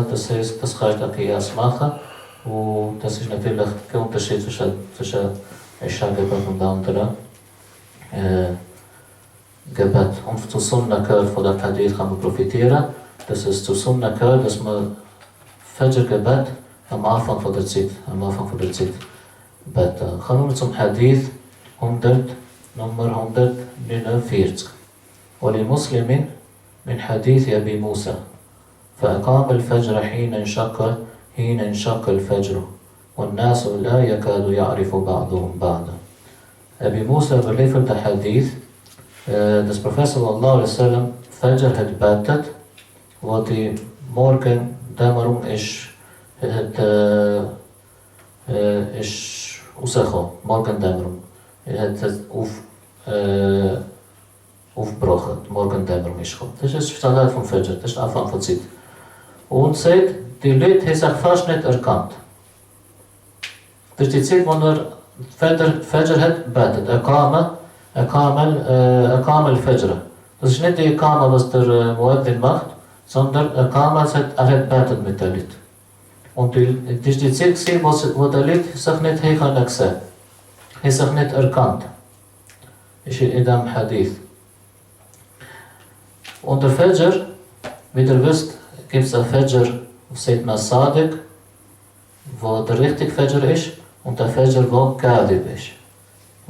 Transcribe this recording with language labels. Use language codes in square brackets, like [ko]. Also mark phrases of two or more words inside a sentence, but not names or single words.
[de] Das heißt, das kannst du Qiyas machen. Und das ist natürlich kein Unterschied zwischen Isha-Gebet und anderen Gebet. Und zu Sunnah gehört von der Hadith kann man profitieren. Das ist zu Sunnah gehört, dass man Fajr-Gebet am Anfang von der Zeit beten. Kommen wir zum Hadith Nummer 149. [ar] ولمسلم من حديث أبي موسى فأقام الفجر حين انشق الفجر والناس لا يكاد يعرف بعضهم بعضا. [de] Abi Musa überliefert der Hadith, dass Prophet [ar] صلى الله عليه وسلم [de] Fajr hat betet, wo die Morgendämmerung ist rausgekommen, Morgendämmerung. Hat aufgebrochen, die Morgendämmerung ist gekommen. Das ist der Salat vom Fajr, das ist der Anfang von Zeit. Und sagt, die Leute haben sich fast nicht erkannt. Das ist die Zeit, wo er Fajr hat betet, [ar] أقام الفجر. [de] Das ist nicht die Aqama, was der Mueddin macht, sondern Aqama, er hat betet mit den Leuten. Und das ist die Zeit, wo die Leute sich nicht sehen können, haben sich nicht erkannt. Ist in dem Hadith. Und der Fajr, wie ihr wisst, gibt es ein Fajr, sagt man wo der richtige Fajr ist, und der Fajr, wo Kadib ist.